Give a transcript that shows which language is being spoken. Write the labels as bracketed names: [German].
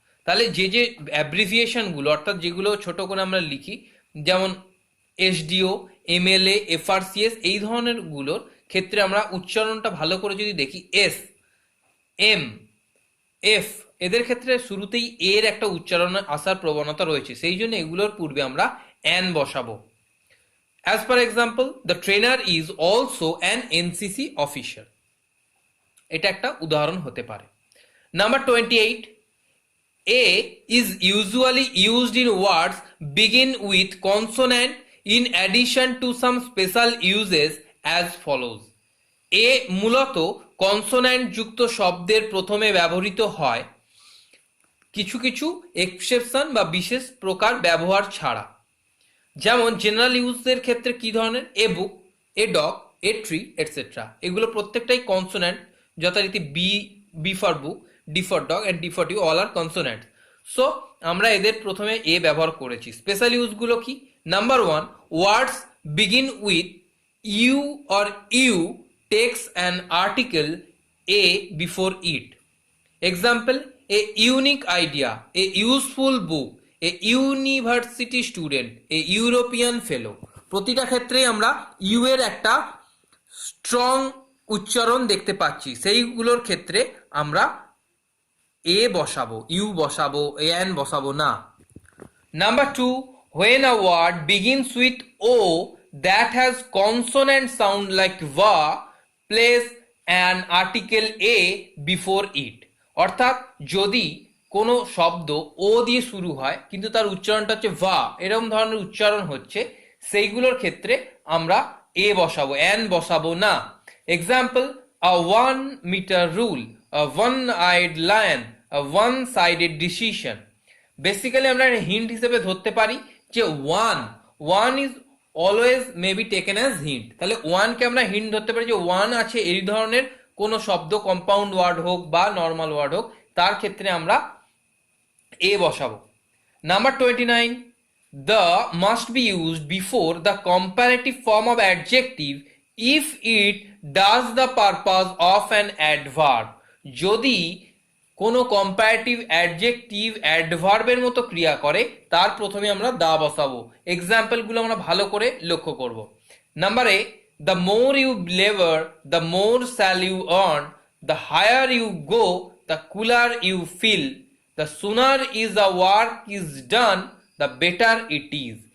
[Bangla] তাহলে যে যে অ্যাব্রিভিয়েশনগুলো, অর্থাৎ যেগুলো ছোট করে আমরা লিখি, যেমন এসডিও, এমএলএ, এফআরসিএস, এই ধরনের গুলোর ক্ষেত্রে আমরা উচ্চারণটা ভালো করে যদি দেখি, এস, এম, এফ, এদের ক্ষেত্রে শুরুতেই এর একটা উচ্চারণ আসার প্রবণতা রয়েছে, সেই জন্য এগুলোর পূর্বে আমরা অ্যান বসাবো। [English] As per example, the trainer is also an NCC officer. [Bangla] এটা একটা উদাহরণ হতে পারে। [English] Number 28, A is usually used in words begin with consonant in addition to some special uses as follows. [Bangla] A মূলত কনসোন্যান্ট যুক্ত শব্দের প্রথমে ব্যবহৃত হয় কিছু কিছু এক্সেপশন বা বিশেষ প্রকার ব্যবহার ছাড়া। যেমন জেনারেল ইউজের ক্ষেত্রে কি ধরনের, [English] a book, a dog, a tree etcetera, [Bangla] এগুলো প্রত্যেকটাই [English] Consonant, যথারীতি B for book, D for dog and D for you, all are consonant. [Bangla] So আমরা এদের প্রথমে এ ব্যবহার করেছি। স্পেশাল ইউজগুলো কি? [English] Number 1, words begin with U or U takes an article a before it. Example, a unique idea, a useful book, a university student, a European fellow. [Bangla] প্রতিটা ক্ষেত্রেই আমরা you এর একটা স্ট্রং উচ্চারণ দেখতে পাচ্ছি, সেইগুলোর ক্ষেত্রে আমরা এ বসাবো, ইউ বসাবো, এন বসাবো না। [English] Number 2, when a word begins with o that has consonant sound like va, place an article a before it. [Bangla] অর্থাৎ যদি কোনো শব্দ ও দিয়ে শুরু হয় কিন্তু তার উচ্চারণটা হচ্ছে ভা, এরকম ধরনের উচ্চারণ হচ্ছে, সেইগুলোর ক্ষেত্রে আমরা এ বসাবো, এন বসাবো না। [English] Example, a 1 metre rule, a 1-eyed lion, a 1-sided decision. [Bangla] বেসিক্যালি আমরা হিন্ট হিসেবে ধরতে পারি যে [English] One is always may be taken as hint. [Bangla] তাহলে ওয়ানকে আমরা হিন্ট ধরতে পারি যে ওয়ান আছে এই ধরনের কোনো শব্দ, কম্পাউন্ড ওয়ার্ড হোক বা নর্মাল ওয়ার্ড হোক, তার ক্ষেত্রে আমরা এ বসাবো। [English] Number 29, the must be used before the comparative form of adjective if it does the purpose of an adverb. [Bangla] যদি কোনো কম্পারেটিভ অ্যাডজেক্টিভ অ্যাডভার্বের মতো ক্রিয়া করে, তার প্রথমে আমরা দা বসাবো। এক্সাম্পলগুলো আমরা ভালো করে লক্ষ্য করব। [English] Number এ, the more you labor the more shall you earn, the higher you go the cooler you feel, the sooner is the work is done the better it is.